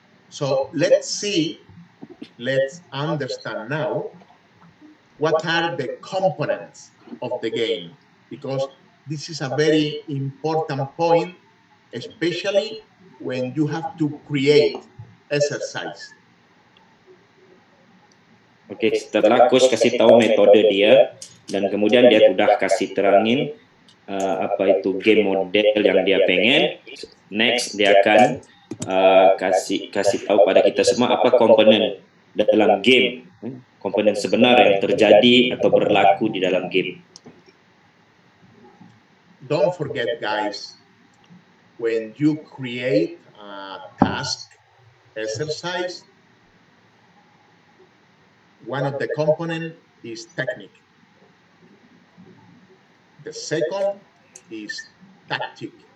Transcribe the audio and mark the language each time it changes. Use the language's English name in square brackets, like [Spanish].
[English] So let's understand now what are the components of the game, because this is a very important point, especially when you have to create exercise. [Indonesian] Oke, setelah coach kasih tahu metode dia dan kemudian dia sudah kasih terangin apa itu game model yang dia pengen, next dia akan kasih tahu pada kita semua apa komponen dalam game, komponen sebenar yang terjadi atau berlaku di dalam game. [English] Don't forget, guys, when you create a task exercise, one of the components is technique. The second is tactic.